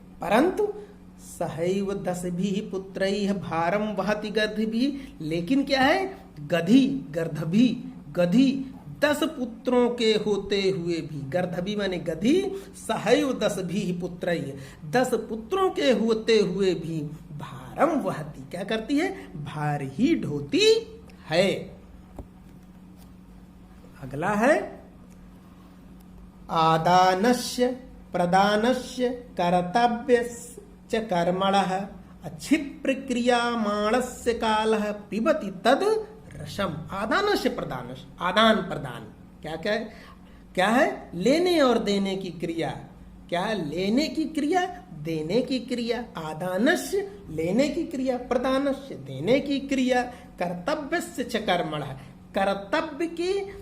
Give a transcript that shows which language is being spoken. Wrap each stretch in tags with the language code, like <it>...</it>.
<hi>परंतु</hi> <sa>सहैव दशभिः पुत्रैः भारम वहति गर्दभिः,</sa> <hi>लेकिन क्या है, गधी गर्दभी, गधी 10 पुत्रों के होते हुए भी, गर्दभी माने गधी,</hi> <sa>सहैव दशभिः पुत्रैः,</sa> <hi>10 पुत्रों के होते हुए भी</hi> <sa>भारम वहति,</sa> <hi>क्या करती है, भार ही ढोती है। अगला है,</hi> <sa>आदानस्य प्रदानस्य कर्तव्यस्य कर्मणः अक्षिप्र क्रियामाणस्य कालः पिबति तद रसम।</sa> <hi>आदान से प्रदान, आदान प्रदान क्या क्या है, क्या है, लेने और देने की क्रिया, क्या है, लेने की क्रिया, देने की क्रिया, आदानस्य लेने की क्रिया, प्रदानस्य देने की क्रिया,</hi> <sa>कर्तव्यस्य च कर्मणः,</sa> <hi>कर्तव्य के</hi>